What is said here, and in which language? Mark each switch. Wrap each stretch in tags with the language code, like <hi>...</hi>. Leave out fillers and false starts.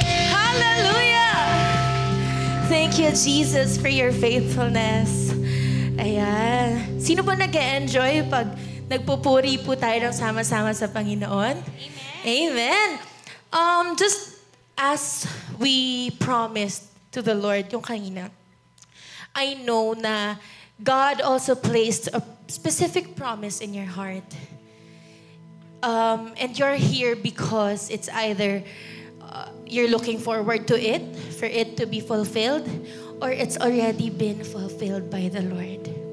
<en>Hallelujah! Thank you, Jesus, for your faithfulness. Ayan.</en> <tl>Sino ba nag-enjoy pag nagpupuri po tayo ng sama-sama sa Panginoon? Amen.</tl> <en>Just as we promised to the Lord yung kanina, I know na God also placed a specific promise in your heart. And you're here because it's either you're looking forward to it, for it to be fulfilled, or it's already been fulfilled by the Lord.</en>